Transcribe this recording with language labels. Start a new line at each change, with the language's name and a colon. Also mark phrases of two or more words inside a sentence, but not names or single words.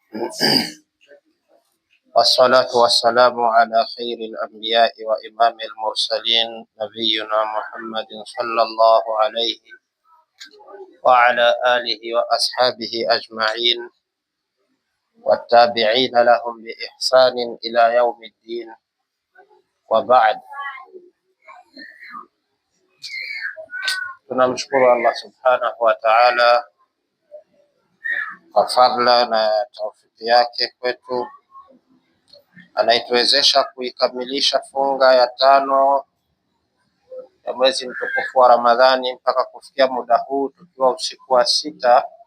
Arabic: والصلاة والسلام على خير الأنبياء وإمام المرسلين نبينا محمد صلى الله عليه وعلى آله وأصحابه أجمعين والتابعين لهم بإحسان إلى يوم الدين. وبعد.
Swahili: Tunamshukuru
Arabic: الله سبحانه وتعالى
Swahili: kwa fadhila na taufiki yake kwetu, anaituwezesha kuikamilisha funga ya 5 ya mwezi mtukufu wa Ramadhani mpaka kufikia muda huu, tukiwa usiku wa 6